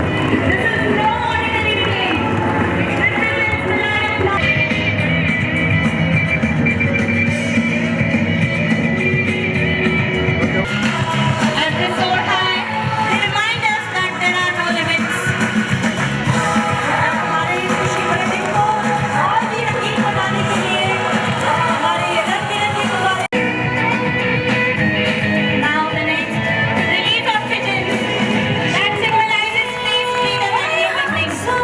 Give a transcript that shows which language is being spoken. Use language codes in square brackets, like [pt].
[en] This is no ordinary place. This is Malaya. As they soar high, they remind us that there are no limits. [hi] हमारे इस खुशी भरे दिन को और भी रंगीन बनाने के लिए हमारे ये रंग-बिरंगे गुब्बारे। [en] Now the next, the release of pigeons that symbolizes peace, freedom and new beginnings.